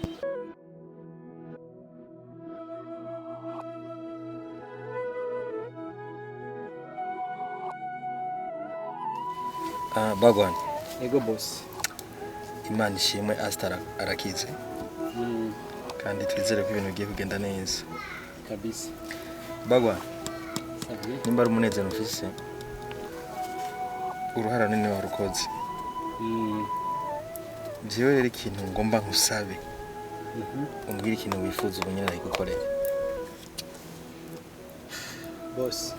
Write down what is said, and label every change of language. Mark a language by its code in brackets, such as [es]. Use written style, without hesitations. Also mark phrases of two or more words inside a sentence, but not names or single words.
[rn] Bagwan. Ego boss. Imana ishimwe Astar arakize. Kandi twizere ko ibintu bigiye kugenda neza. Kabisa. Bagwan. Sabi. Nimba ari umunezero mfise. Uruhara nini warukoze. Jewe rero ikintu ngomba nkusabe. Umbwira ikintu wifuza ubunyene ndagigukorera. Boss.